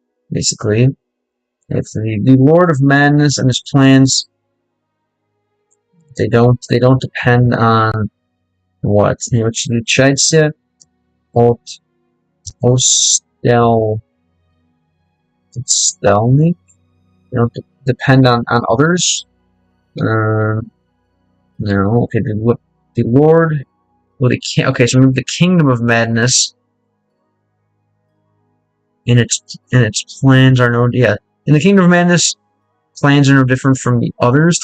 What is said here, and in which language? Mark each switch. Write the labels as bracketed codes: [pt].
[en] Basically, if the Lord of Madness and his plans, they don't depend on what? [ru] Отличается от остальных. [en] You don't depend on others. No, okay, the Lord, well, okay, so remove the kingdom of madness in its plans are no, yeah, in the kingdom of madness, plans are no different from the others.